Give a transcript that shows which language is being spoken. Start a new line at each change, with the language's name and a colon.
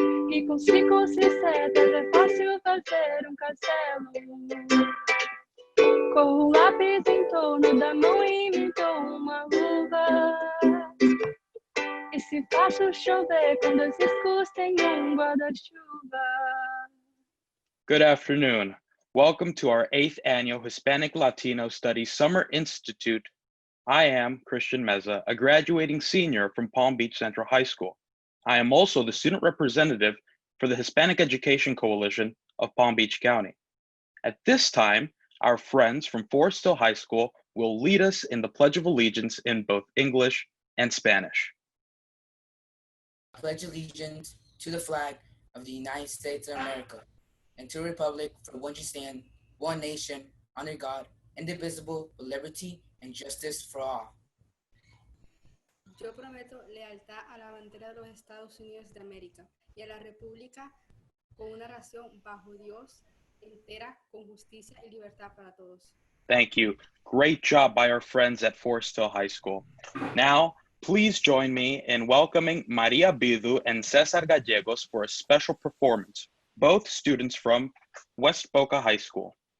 Portuguese: E com ciclos e setas é fácil fazer um castelo. Com o lápis em torno da mão inventou uma luva. E se faço chover com dois riscos tem guarda-chuva.
English: Good afternoon. Welcome to our 8th annual Hispanic Latino Studies Summer Institute. I am Christian Meza, a graduating senior from Palm Beach Central High School. I am also the student representative for the Hispanic Education Coalition of Palm Beach County. At this time, our friends from Forest Hill High School will lead us in the Pledge of Allegiance in both English and Spanish. I pledge allegiance to the flag of the United States of America and to the republic for which it stands, one nation, under God, indivisible, with liberty and justice for all.
Spanish: Yo prometo lealtad a la bandera de los Estados Unidos de América y a la República con una nación bajo Dios, entera, con justicia y libertad para todos.
English: Thank you. Great job by our friends at Forest Hill High School. Now, please join me in welcoming Maria Bidu and Cesar Gallegos for a special performance, both students from West Boca High School.